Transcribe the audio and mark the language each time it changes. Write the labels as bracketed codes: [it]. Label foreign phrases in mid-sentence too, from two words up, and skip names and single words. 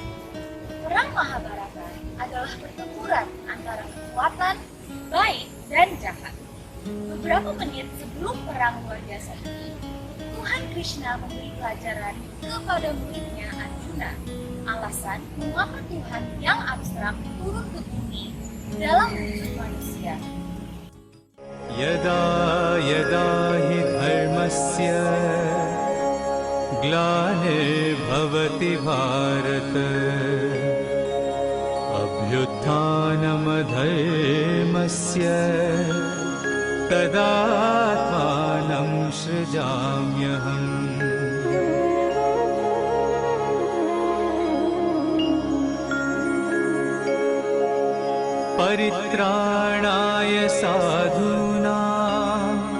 [id] Perang Mahabharata adalah pertempuran antara kekuatan, baik, dan jahat. Beberapa menit sebelum perang luar biasa ini, Tuhan Krishna memberi pelajaran kepada muridnya Arjuna. Alasan mengapa Tuhan yang abstrak turun ke bumi dalam wujud manusia. [sa] यदा यदा हि धर्मस्य ग्लानिर्भवति भारत अभ्युत्थानमधर्मस्य तदात्मानं सृजाम्यहम् परित्राणाय साधूनां